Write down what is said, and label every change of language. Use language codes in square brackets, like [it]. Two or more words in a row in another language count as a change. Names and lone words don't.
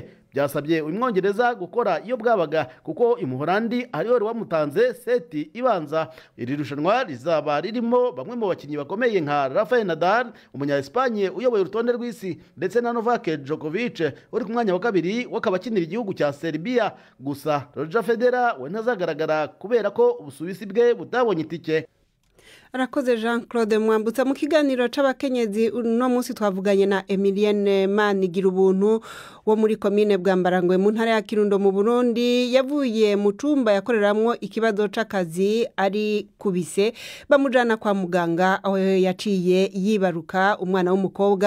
[rw] Byasabye umwongereza gukora iyo bwabaga kuko Umuholandi ariwe wari wamutanze seti ibanza. Iri rushanwa rizaba ririmo bamwe mu bakinnyi bakomeye nka Rafael Nadal, umunya-Espanye uyoboye urutonde rw'isi, ndetse na Novak Djokovic uri ku mwanya wa kabiri w'akabakinira igihugu cya Serbia. Gusa Roger Federer we ntazagaragara kubera ko Ubusuwisi bwe butabonye itike. [rn] Arakoze Jean-Claude Mwambutsa. Mu kiganiro c'abakenyezi no munsi twavuganye na Emilienne Manigira ubuntu wo muri commune Bwambarangwe mu ntara ya Kirundo mu Burundi. Yavuye mu cumba yakoreramwo ikibazo c'akazi ari kubise bamujana kwa muganga, aho yaciye yibaruka umwana w'umukobwa.